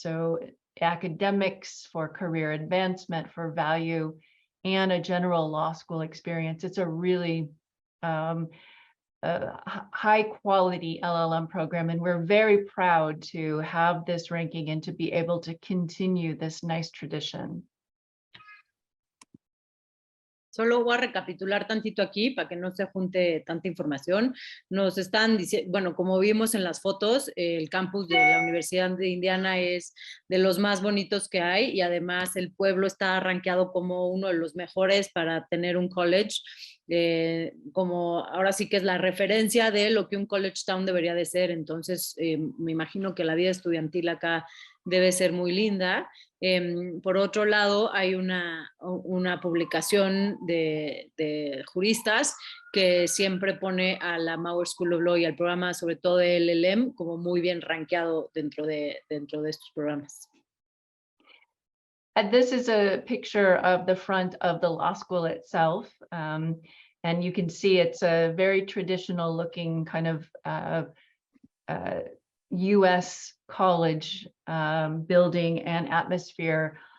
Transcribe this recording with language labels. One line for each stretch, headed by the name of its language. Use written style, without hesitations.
English: So academics, for career advancement, for value, and a general law school experience. It's a really high quality LLM program, and we're very proud to have this ranking and to be able to continue this nice tradition.
Spanish: Solo voy a recapitular tantito aquí para que no se junte tanta información. Nos están diciendo, bueno, como vimos en las fotos, el campus de la Universidad de Indiana es de los más bonitos que hay y además el pueblo está rankeado como uno de los mejores para tener un college. Como ahora sí que es la referencia de lo que un college town debería de ser. Entonces, me imagino que la vida estudiantil acá debe ser muy linda. Por otro lado, hay una publicación de juristas que siempre pone a la Maurer School of Law y al programa, sobre todo de LLM, como muy bien rankeado dentro de estos programas.
English: And this is a picture of the front of the law school itself. And you can see it's a very traditional looking kind of US college building and atmosphere.